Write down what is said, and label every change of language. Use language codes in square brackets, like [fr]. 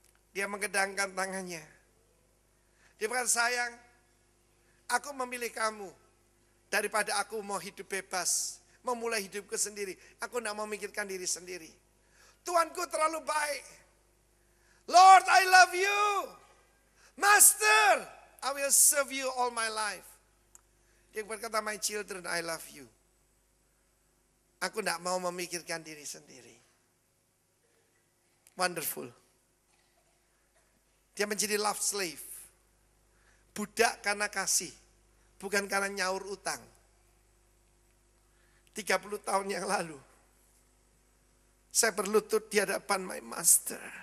[id] Dia menggedangkan tangannya. Dia berkata, sayang, aku memilih kamu daripada aku mau hidup bebas, memulai hidupku sendiri. Aku tidak mau memikirkan diri sendiri. Tuanku terlalu baik. [en] Lord, I love you. Master, I will serve you all my life. [id] Dia berkata, [en] my children, I love you. [id] Aku tidak mau memikirkan diri sendiri. [en] Wonderful. [id] Dia menjadi [en] love slave. [id] Budak karena kasih. Bukan karena nyaur utang. 30 tahun yang lalu. Saya berlutut di hadapan [en] my master.